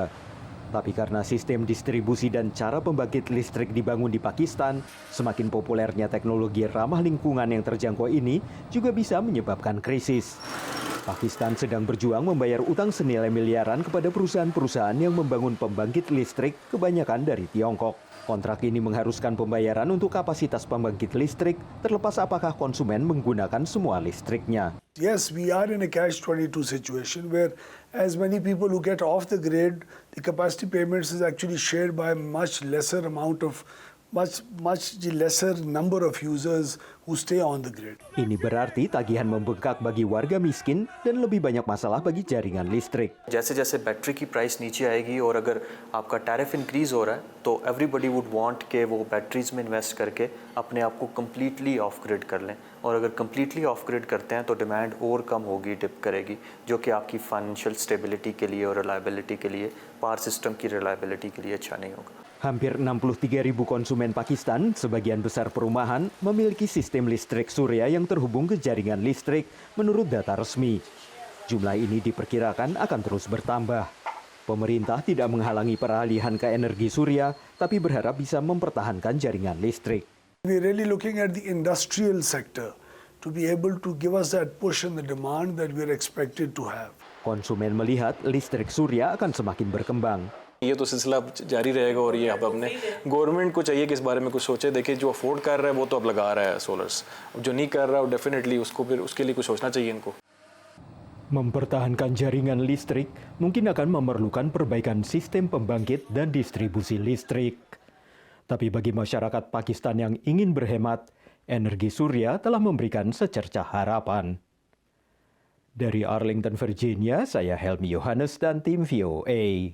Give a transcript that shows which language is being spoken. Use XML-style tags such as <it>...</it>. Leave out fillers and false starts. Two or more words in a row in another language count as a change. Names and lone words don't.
<id>Tapi karena sistem distribusi dan cara pembangkit listrik dibangun di Pakistan, semakin populernya teknologi ramah lingkungan yang terjangkau ini juga bisa menyebabkan krisis. Pakistan sedang berjuang membayar utang senilai miliaran kepada perusahaan-perusahaan yang membangun pembangkit listrik, kebanyakan dari Tiongkok. Kontrak ini mengharuskan pembayaran untuk kapasitas pembangkit listrik, terlepas apakah konsumen menggunakan semua listriknya.</id> <en>Yes, we are in a catch-22 situation where as many people who get off the grid, the capacity payments is actually shared by much lesser number of users who stay on the grid.</en> <id>Ini berarti tagihan membengkak bagi warga miskin dan lebih banyak masalah bagi jaringan listrik.</id> <ur>جیسے جیسے بیٹری کی پرائس نیچے آئے گی اور اگر آپ کا</ur> <en>tariff increase</en> <ur>ہو رہا ہے، تو</ur> <en>everybody would want</en> <ur>کہ وہ بیٹریز میں انویسٹ کر کے اپنے آپ کو</ur> <en>completely off grid</en> <ur>کر لیں. اور اگر</ur> <en>completely off grid</en> <ur>کرتے ہیں تو ڈیمانڈ اور کم ہوگی، ڈپ کرے گی، جو کہ آپ کی</ur> <en>financial stability</en> <ur>کے لیے اور ریلائیبلٹی کے لیے,</ur> <en>power system</en> <ur>کی ریلائیبلٹی کے لیے اچھا نہیں ہوگا.</ur> <id>Hampir 63.000 konsumen Pakistan, sebagian besar perumahan, memiliki sistem listrik surya yang terhubung ke jaringan listrik menurut data resmi. Jumlah ini diperkirakan akan terus bertambah. Pemerintah tidak menghalangi peralihan ke energi surya, tapi berharap bisa mempertahankan jaringan listrik.</id> <en>We're really looking at the industrial sector to be able to give us that push and the demand that we're expected to have.</en> <id>Konsumen melihat listrik surya akan semakin berkembang.</id> <ur>یہ تو سلسلہ جاری رہے گا اور یہ اب اپنے گورنمنٹ کو چاہیے کہ اس بارے میں کچھ سوچے. دیکھیے، جو افورڈ کر رہا ہے وہ تو اب لگا رہا ہے سولرز، جو نہیں کر رہا ہے ڈیفینیٹلی اس کو پھر اس کے لیے کچھ سوچنا چاہیے ان کو.</ur> <id>Mempertahankan jaringan listrik mungkin akan memerlukan perbaikan sistem pembangkit dan distribusi listrik. Tapi bagi masyarakat Pakistan yang ingin berhemat, energi surya telah memberikan secercah harapan. Dari Arlington, Virginia, saya Helmi Yohanes dan tim VOA.</id>